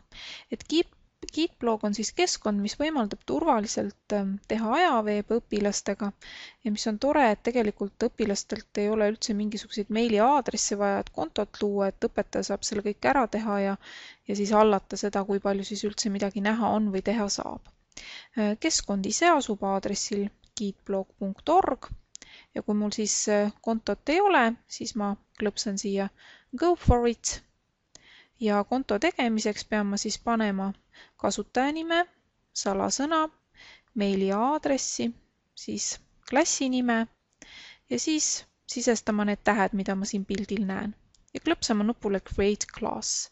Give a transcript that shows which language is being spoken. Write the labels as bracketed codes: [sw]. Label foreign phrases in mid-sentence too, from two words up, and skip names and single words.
[et] Gitblog on siis keskkond, mis võimaldab turvaliselt teha ajaveebi õpilastega ja mis on tore, et tegelikult õpilastelt ei ole üldse mingisuguseid meiliaadressi vaja, et kontot luua, et õpetaja saab selle kõik ära teha ja siis hallata seda, kui palju siis üldse midagi näha on või teha saab. Keskkond ise asub aadressil gitblog.org. Ja kui mul siis kontot ei ole, siis ma klõpsan siia [en] Go for it [et] ja konto tegemiseks pean ma siis panema kasutajanime, salasõna, meiliaadressi, siis klassi nime ja siis sisestama need tähed, mida ma siin pildil näen. Ja klõpsama nupule [en] Create Class.